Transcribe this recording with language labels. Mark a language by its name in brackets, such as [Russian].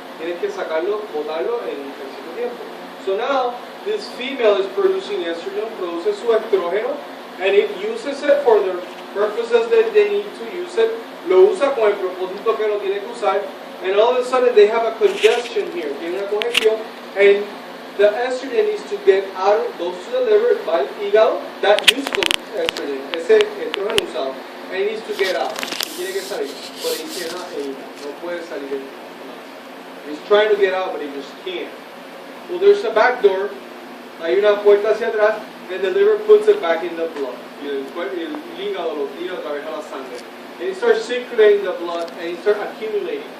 [Spanish] Tienes que sacarlo, botarlo en cierto tiempo. [English] So now, this female is producing estrogen, [Spanish] produce su estrógeno, [English] and it uses it for the purposes that they need to use it. [Spanish] Lo usa con el propósito que lo tiene que usar, [English] and all of a sudden they have a congestion here. [Spanish] Tiene una congestión, [English] and the estrogen needs to get out, goes to the liver, [Spanish] va al hígado, [English] that useful estrogen, [Spanish] ese estrógeno usado, [English] and it needs to get out. [Spanish] Y tiene que salir, [English] but it cannot, [Spanish] no puede salir. [English] He's trying to get out, but he just can't. Well, there's a back door, [Spanish] hay una puerta hacia atrás, [English] and the liver puts it back in the blood. [Spanish] Y el hígado lo tira a través de la sangre. [English] And it starts circulating the blood, and it starts accumulating.